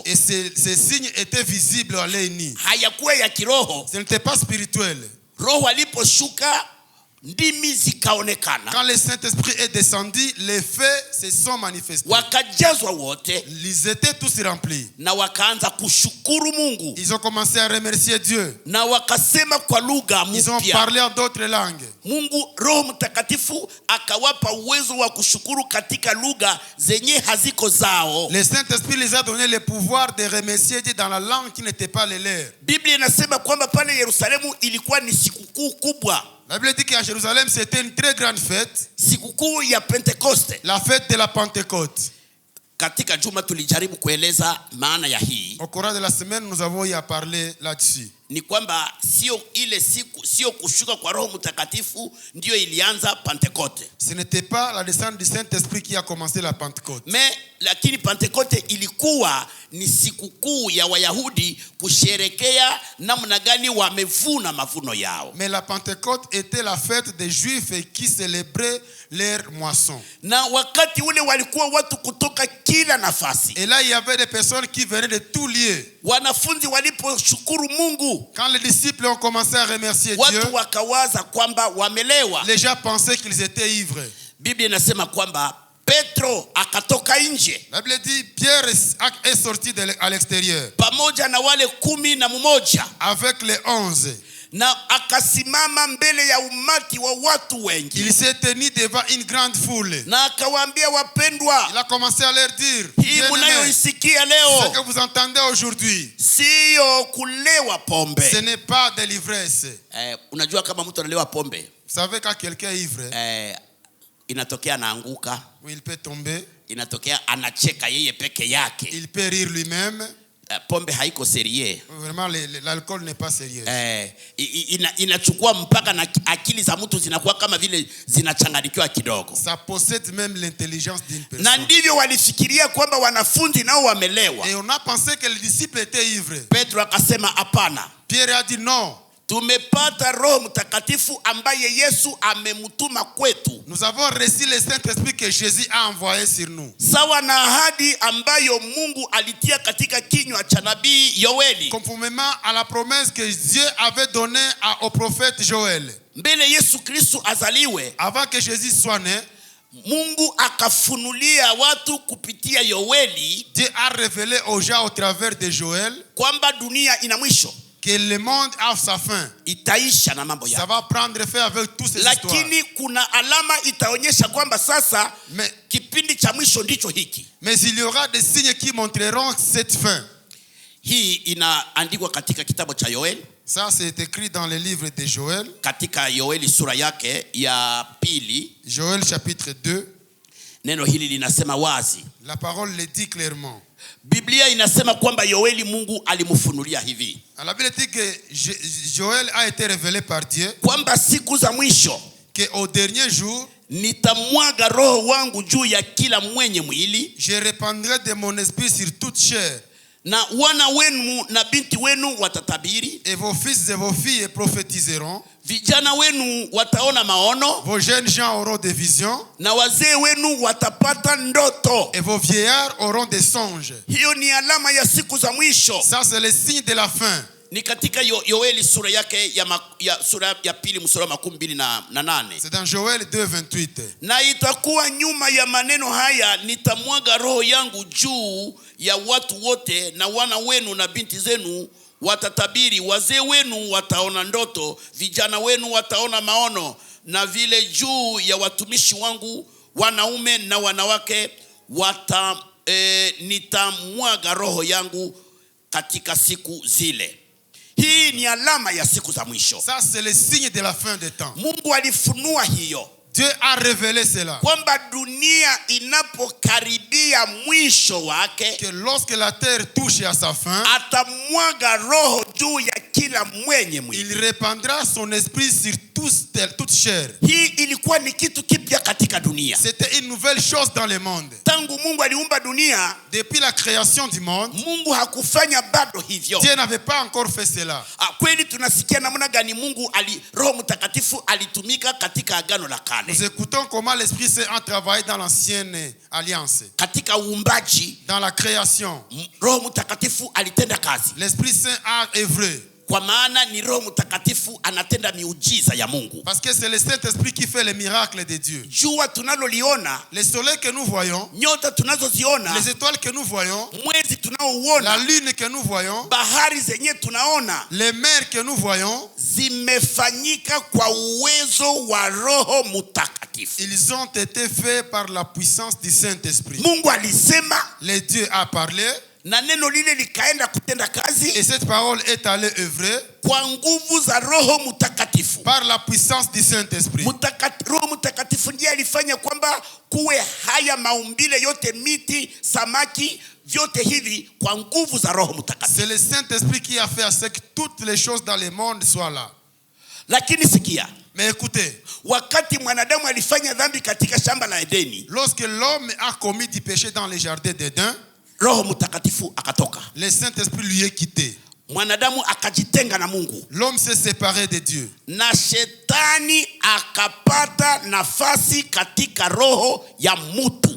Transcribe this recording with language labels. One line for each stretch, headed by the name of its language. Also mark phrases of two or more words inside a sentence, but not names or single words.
French: Et ces signes étaient visibles à l'œil nu.
Swahili: Hayakuwa ya kiroho.
French: Ce n'était pas spirituel.
Swahili: Roho aliposhuka ndimi zikaonekana.
French: Quand le Saint-Esprit est descendu, les faits se sont manifestés.
Swahili: Wakajazwa wote.
French: Ils étaient tous remplis.
Swahili: Na wakaanza kushukuru Mungu.
French: Ils ont commencé à remercier Dieu.
Swahili: Na wakasema kwa lugha mpya.
French: Ils ont parlé en d'autres langues.
Swahili: Mungu Roho Mtakatifu akawapa uwezo wa kushukuru katika lugha zenye haziko zao.
French: Le Saint-Esprit les a donné le pouvoir de remercier Dieu dans la langue qui n'était pas les leurs.
Swahili: Biblia inasema kwamba pale Yerusalemu ilikuwa ni sikukuu kubwa.
French: La Bible dit qu'à Jérusalem c'était une très grande fête.
Swahili: Sikukuu ya Pentekoste.
French: La fête de la Pentecôte.
Swahili: Katika juma tulijaribu kueleza maana ya hii.
French: Au cours de la semaine nous avons eu à parler là-dessus.
Swahili: Ni kwamba sio ile siku, sio kushuka kwa Roho Mtakatifu ndio ilianza Pentekoste.
French: Ce n'était pas la descente du Saint-Esprit qui a commencé la Pentecôte.
Swahili: Mais lakini Pentekoste ilikuwa ni sikukuu ya Wayahudi kusherekea namna gani wamevuna mavuno yao.
French: Mais la Pentecôte était la fête des Juifs qui célébraient leur moisson.
Swahili: Na wakati ule walikuwa watu kutoka kila nafasi.
French: Et là il y avait des personnes qui venaient de tous lieux.
Swahili: Wanafunzi waliposhukuru Mungu,
French: quand les disciples ont commencé à remercier Dieu,
Swahili: watu wakawaza kwamba wamelewa.
French: Les gens pensaient qu'ils étaient ivres.
Swahili: Biblia inasema kwamba Petro akatoka nje.
French: La Bible dit Pierre est sorti à l'extérieur.
Swahili: Pamoja na wale 11.
French: Avec les 11.
Swahili: Na akasimama mbele ya umati wa watu wengi.
French: Il s'est tenu devant une grande foule.
Swahili: Na akawaambia wapendwa,
French: il a commencé à leur dire,
Swahili: hii mnayoisikia leo,
French: ce que vous entendez aujourd'hui,
Swahili: sio kulewa pombe.
French: Ce n'est pas de l'ivresse.
Swahili: Unajua kama mtu analewa pombe,
French: vous savez quand quelqu'un est ivre,
Swahili: inatokea anaanguka,
French: il peut tomber,
Swahili: inatokea anacheka yeye peke yake,
French: il peut rire lui-même.
Swahili: Pombe haiko sérieux.
French: Vraiment l'alcool n'est pas sérieux.
Swahili: Inachukua mpaka na akili za mtu zinakuwa kama vile zinachanganyikiwa kidogo.
French: Ça possède même l'intelligence d'une personne.
Swahili: Na ndivyo walifikiria kwamba wanafunzi nao wamelewa.
French: Et on a pensé que les disciples étaient ivres.
Swahili: Petro akasema hapana.
French: Pierre a dit non.
Swahili: Tumepata Roho Mtakatifu ambaye Yesu amemtuma kwetu.
French: Nous avons reçu le Saint-Esprit que Jésus a envoyé sur nous.
Swahili: Sawa na ahadi ambayo Mungu alitia katika kinywa cha nabii Yoeli.
French: Conformément à la promesse que Dieu avait donnée au prophète Joël.
Swahili: Mbele Yesu Kristo azaliwe,
French: avant que Jésus soit né,
Swahili: Mungu akafunulia watu kupitia Yoeli.
French: Dieu a révélé aux gens au travers de Joël
Swahili: kwamba dunia ina mwisho.
French: Que le monde a sa fin.
Swahili: Itaisha na mambo
French: ça va prendre fin avec tous ces histoires.
Swahili: Lakini kuna alama itaonyesha kwamba sasa kipindi cha mwisho ndicho hiki.
French: Mais il y aura des signes qui montreront cette fin.
Swahili: Hii inaandikwa katika kitabu cha Yoeli.
French: Ça c'est écrit dans le livre de Joël.
Swahili: Katika Yoeli sura yake ya 2.
French: Joël chapitre 2.
Swahili: Neno hili linasema wazi.
French: La parole le dit clairement.
Swahili: Biblia inasema kwamba Yoeli Mungu alimfunulia hivi.
French: La Bible dit que Joël a été révélé par Dieu.
Swahili: Kwamba siku za mwisho,
French: que au dernier jour,
Swahili: nitamwaga roho wangu juu ya kila mwenye mwili.
French: Je répandrai de mon esprit sur toute chair.
Swahili: na wana wenu na binti wenu watatabiri,
French: et vos fils et vos filles prophétiseront.
Swahili: vijana wenu wataona maono,
French: Vos jeunes gens auront des visions,
Swahili: na wazee wenu watapata ndoto.
French: et vos vieillards auront des songes.
Swahili: Hiyo ni alama ya siku za mwisho.
French: Ça, c'est le signe de la fin.
Swahili: Ni katika Yoeli sura yake ya sura ya pili mstari wa 28.
French: C'est dans Joël 2:28.
Swahili: Na itakuwa nyuma ya maneno haya, nitamwaga roho yangu juu ya watu wote, na wana wenu na binti zenu watatabiri, wazee wenu wataona ndoto, vijana wenu wataona maono, na vile juu ya watumishi wangu wanaume na wanawake nitamwaga roho yangu katika siku zile. Hii ni alama ya siku za mwisho.
French: Ça, c'est le signe de la fin des temps.
Swahili: Mungu alifunua hiyo.
French: Dieu a révélé cela.
Swahili: Kwamba dunia inapokaribia mwisho wake,
French: Que lorsque la terre touche à sa fin,
Swahili: atamwaga roho juu ya kila mwenye mwili.
French: il répandra son esprit sur toute chair.
Swahili: Hii ilikuwa ni kitu kipya katika dunia.
French: C'était une nouvelle chose dans le monde.
Swahili: Tangu Mungu aliumba dunia,
French: Depuis la création du monde,
Swahili: Mungu hakufanya bado hivyo.
French: Dieu n'avait pas encore fait cela.
Swahili: Kweli tunasikia namna gani Mungu Roho Mtakatifu alitumika katika agano la kale.
French: Nous écoutons comment l'Esprit Saint a travaillé dans l'ancienne alliance.
Swahili: Katika uumbaji,
French: Dans la création,
Swahili: Roho Mtakatifu alitenda kazi.
French: l'Esprit Saint a œuvré.
Swahili: Kwa maana ni Roho Mtakatifu anatenda miujiza ya Mungu.
French: Parce que c'est le Saint-Esprit qui fait les miracles de Dieu.
Swahili: Jua tunaloliona,
French: Le soleil que nous voyons,
Swahili: nyota tunazoziona,
French: les étoiles que nous voyons,
Swahili: mwezi
French: la
Swahili: tunaouona,
French: lune que nous voyons,
Swahili: bahari zenye tunaona,
French: les mers que nous voyons,
Swahili: zimefanyika kwa uwezo wa Roho Mtakatifu.
French: ils ont été faits par la puissance du Saint-Esprit.
Swahili: Mungu alisema,
French: Le Dieu a parlé,
Swahili: na neno lile likaenda kutenda
French: et
Swahili: kazi
French: cette parole est allée œuvrer
Swahili: kwa nguvu za Roho Mtakatifu.
French: par la puissance du Saint-Esprit.
Swahili: Roho Mtakatifu ndiye alifanya kwamba kuwe haya maumbile yote, miti, samaki, vyote hivi kwa nguvu za Roho Mtakatifu.
French: C'est le Saint-Esprit qui a fait à ce que toutes les choses dans le monde soient là.
Swahili: Lakini sikia,
French: Mais écoutez,
Swahili: wakati mwanadamu alifanya dhambi katika shamba la Edeni,
French: lorsque l'homme a commis du péché dans les jardins d'Éden,
Swahili: Roho Mtakatifu akatoka.
French: le Saint-Esprit lui est quitté.
Swahili: Mwanadamu akajitenga na Mungu,
French: L'homme s'est séparé de Dieu.
Swahili: na shetani akapata nafasi katika roho ya mtu.